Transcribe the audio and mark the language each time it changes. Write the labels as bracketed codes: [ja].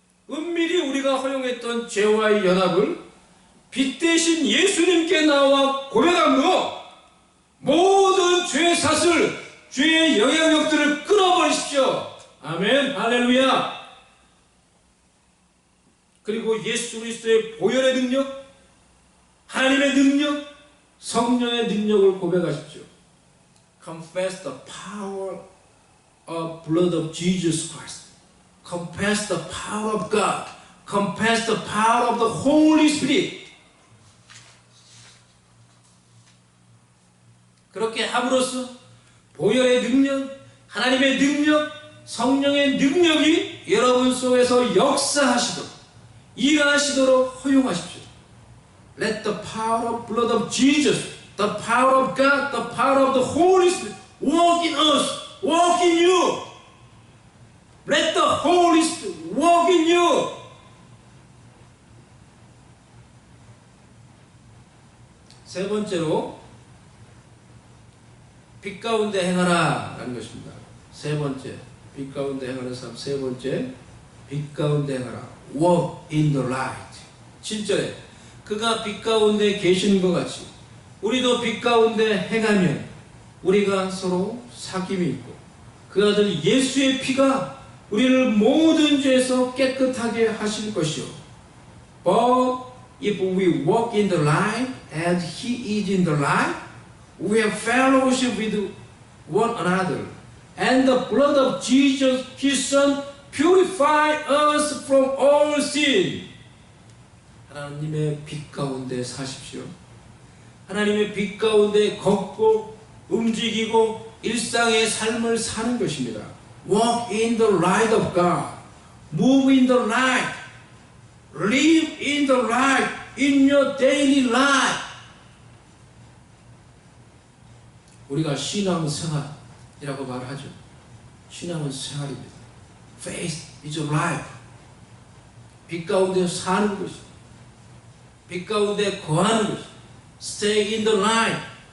[ko] 은밀히 우리가 허용했던 죄와의 연합을 빛 대신 예수님께 나와 고백함으로 모든 죄의 사슬, 죄의 영향력들을 끊어버리십시오. 아멘. 할렐루야. 그리고 예수 그리스도의 보혈의 능력, 하나님의 능력, 성령의 능력을 고백하십시오. [en] Confess the power of blood of Jesus Christ. Confess the power of God. Confess the power of the Holy Spirit. [ko] 그렇게 함으로써 보혈의 능력, 하나님의 능력, 성령의 능력이 여러분 속에서 역사하시도록, 일하시도록 허용하십시오. [en] Let the power of blood of Jesus, the power of God, the power of the Holy Spirit walk in us, walk in you. Let the Holy Spirit walk in you. [ko] 세 번째로 빛 가운데 행하라 라는 것입니다. 세 번째, 빛 가운데 행하는 삶. 세 번째, 빛 가운데 행하라. [en] Walk in the light. [ko] 7절에 그가 빛 가운데 계시는 것 같이 우리도 빛 가운데 행하면 우리가 서로 사귐이 있고 그 아들 예수의 피가 우리를 모든 죄에서 깨끗하게 하실 것이요. [en] But if we walk in the light as he is in the light, we have fellowship with one another. And the blood of Jesus, his son, purify us from all sin. [ko] 하나님의 빛 가운데 사십시오. 하나님의 빛 가운데 걷고 움직이고 일상의 삶을 사는 것입니다. [en] Walk in the light of God. Move in the light. Live in the light in your daily life. [ko] 우리가 신앙생활이라고 말하죠. 신앙은 생활입니다. [en] Faith is a life. [ko] 빛 가운데 사는 것입니다. 빛 가운데 거하는 것입니다. [en] Stay in the light.